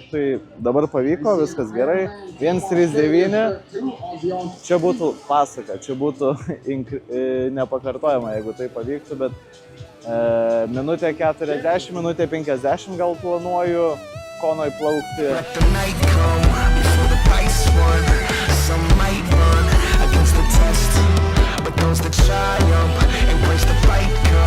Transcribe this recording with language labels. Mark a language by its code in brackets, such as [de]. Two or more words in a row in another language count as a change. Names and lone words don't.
[lt] Tai dabar pavyko, viskas gerai. 1:39, čia būtų pasaka, čia būtų nepakartojama, jeigu tai pavyktų, bet minutė 40, minutė 50 gal planuoju Konoj plaukti. [en] Some might run against the test, but those that triumph embrace the fight.